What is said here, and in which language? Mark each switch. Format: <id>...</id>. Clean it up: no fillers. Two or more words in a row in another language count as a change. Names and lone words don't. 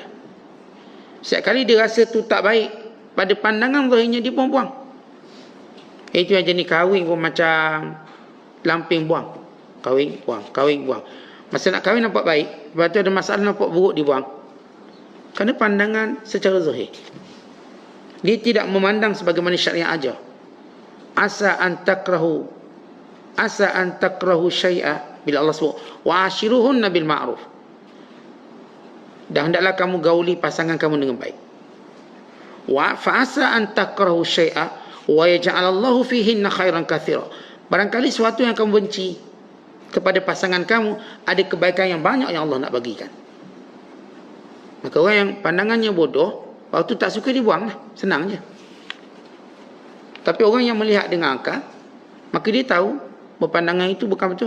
<ms>Setiap kali dia rasa tu tak baik, pada pandangan zahirnya dia pun buang. Itu yang jenis kahwin pun macam lamping buang. Kahwin buang. Masa nak kahwin nampak baik, lepas tu ada masalah nampak buruk, dibuang. Kerana pandangan secara zahir. Dia tidak memandang sebagaimana syariat ajar.</ms> <ar>عسى أن تكرهوا شيئا,</ar> <ms>bila Allah sebut</ms> <ar>وعاشروهن بالمعروف,</ar> <ms>dan hendaklah kamu gauli pasangan kamu dengan baik.</ms> <ar>و فعسى أن تكرهوا شيئا ويجعل الله فيهن خيرا كثيرا.</ar> <ms>Barangkali sesuatu yang kamu benci kepada pasangan kamu, ada kebaikan yang banyak yang Allah nak bagikan. Maka orang yang pandangannya bodoh, waktu tak suka dia buang lah. Senang je. Tapi orang yang melihat dengan akal, maka dia tahu berpandangan itu bukan betul.</ms>